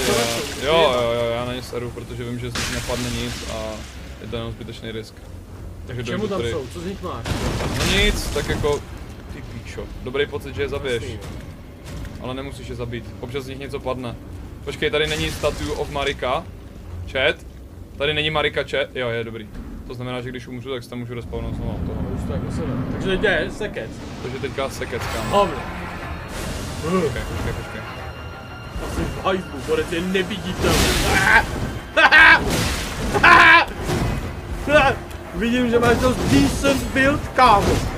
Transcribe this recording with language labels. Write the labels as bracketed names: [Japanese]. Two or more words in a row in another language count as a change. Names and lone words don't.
[Czech] Jo, já na ně seru, protože vím, že z nich nepadne nic a je to jenom zbytečný risk. Takže Čemu jdem tam tady. jsou? Co z nich máš? No nic, tak jako ty píčo. Dobrý pocit, že je zabiješ, Jasný, ale nemusíš je zabít. Občas z nich něco padne. Počkej, tady není statue of Marika. Chat. Tady není Marika, chat. Jo, je dobrý. To znamená, že když umřu, tak se tam můžu respawnout znovu od toho. No, už to jako sebe. Takže teď je sekec. Takže teďka sekec, kámo. Hovno. Počkej. Asi v hajzlu, borec je neviditelný. Vidím, že máš dost [English] decent build, [Czech] kámo.